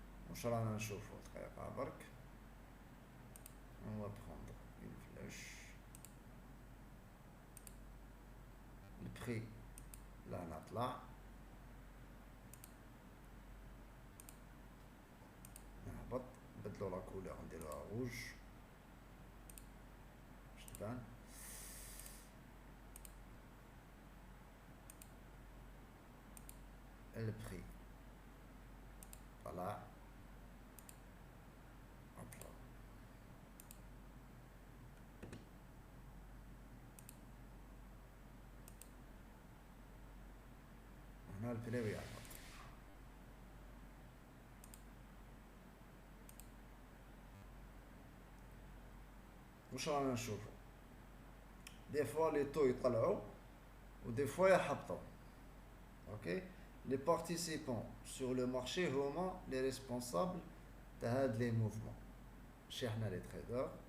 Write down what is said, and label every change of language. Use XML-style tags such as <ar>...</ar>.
<ar>واش رانا نشوفو دقيقة برك.</ar> <fr>on va prendre une flèche. le prix là</fr> <ar>نطلع نهبط نبدلو لا كولور نديروها روج باش تبان. البري طلع هوبلا هنا البري يهبط. واش رانا نشوفو؟ دي فوا لي طو يطلعوا ودي فوا يهبطوا.</ar> <fr>اوكي les participants sur le marché</fr> <ar>هما</ar> <fr>les responsables</fr> <ar>تاع هاد لي موفمون ماشي حنا لي تريدر.</ar>